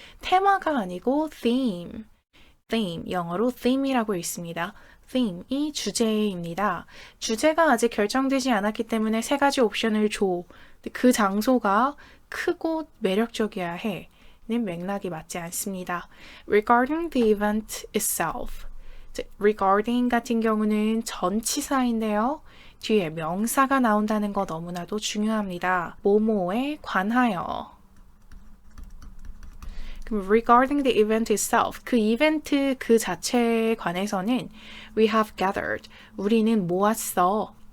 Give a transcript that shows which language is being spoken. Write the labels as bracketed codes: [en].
[ko] 테마가 아니고 theme, 영어로 theme이라고 있습니다. theme이 주제입니다. 주제가 아직 결정되지 않았기 때문에 세 가지 옵션을 줘. 그 장소가 크고 매력적이어야 해. 는 맥락이 맞지 않습니다. [en] Regarding the event itself. regarding [ko] 같은 경우는 전치사인데요. 뒤에 명사가 나온다는 거 너무나도 중요합니다. 뭐뭐에 관하여. 그럼 [en] regarding the event itself, [ko] 그 이벤트 그 자체에 관해서는 [en] we have gathered, [ko] 우리는 모았어.